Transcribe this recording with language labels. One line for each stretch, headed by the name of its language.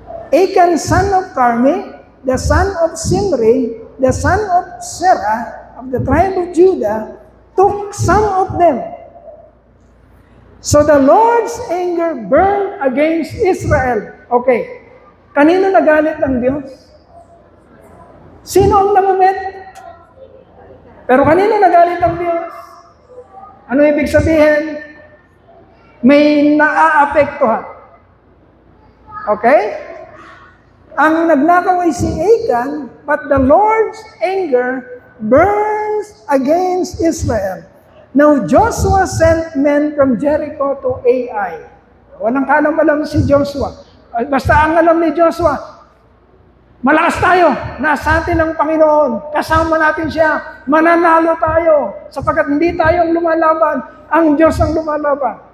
English: Achan, son of Carmi, the son of Simri, the son of Zerah, of the tribe of Judah, took some of them. So the Lord's anger burned against Israel. Okay.
Filipino: Kanino nagalit ang Diyos? Sino ang namumit? Pero kanino nagalit ang Diyos? Ano ibig sabihin? May naaapektuhan. Okay? Ang nagnakaw ay si Achan,
English: but the Lord's anger burns against Israel. Now Joshua sent men from Jericho to Ai.
Filipino: Walang kalam-alam si Joshua. Basta ang alam ni Joshua, malakas tayo, nasa atin ang Panginoon, kasama natin siya, mananalo tayo, sapagkat hindi tayo ang lumalaban, ang Diyos ang lumalaban.